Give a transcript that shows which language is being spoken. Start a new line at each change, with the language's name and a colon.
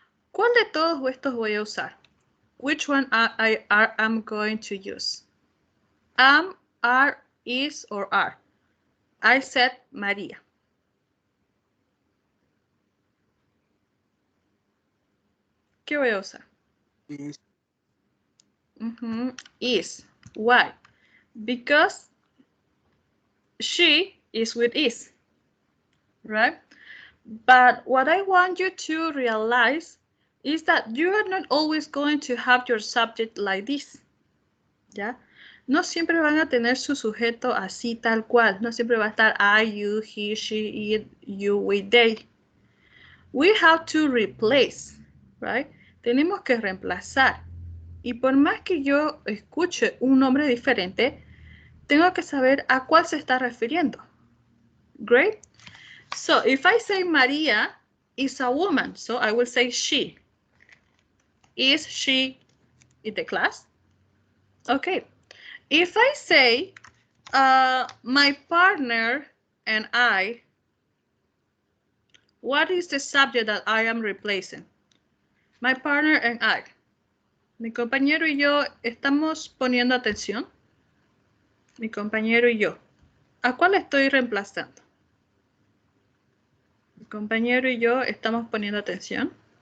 Spanish: ¿Cuál de todos estos voy a usar?
English: Which one I'm going to use? Am, are, is, or are? I said María.
Spanish: ¿Qué voy a usar?
English: Is. Is. Why? Because she is with is, right? But what I want you to realize is that you are not always going to have your subject like this,
Spanish: ¿ya? No siempre van a tener su sujeto así tal cual. No siempre va a estar I, you, he, she, it, you, we, they.
English: We have to replace, right?
Spanish: Tenemos que reemplazar. Y por más que yo escuche un nombre diferente, tengo que saber a cuál se está refiriendo.
English: Great. So if I say Maria is a woman, so I will say she. Is she in the class? Okay. If I say my partner and I, what is the subject that I am replacing? My partner and I.
Spanish: Mi compañero y yo estamos poniendo atención. Mi compañero y yo. ¿A cuál estoy reemplazando? Mi compañero y yo estamos poniendo atención.